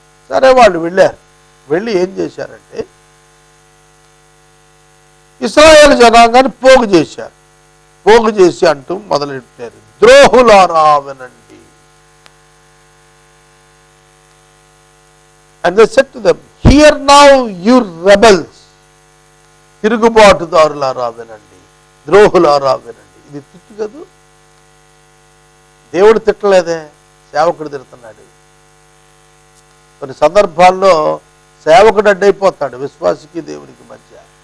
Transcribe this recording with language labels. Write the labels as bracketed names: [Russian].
[Telugu] సరే, వాళ్ళు వెళ్ళారు. వెళ్ళి ఏం చేశారంటే, ఇశ్రాయేలు జనాంగాన్ని పోగు చేశారు. పోగు చేసి అంటూ మొదలెట్టారు, ద్రోహులారా వినండి. [English] And they said to them, hear now you rebels. [Telugu] తిరుగుబాటుదారులారా వినండి, ద్రోహులారా వినండి. ఇది తిట్టు కదూ. దేవుడు తిట్టలేదే, సేవకుడు తిడుతున్నాడు. కొన్ని సందర్భాల్లో సేవకుడు అడ్డైపోతాడు విశ్వాసికి దేవునికి మధ్య.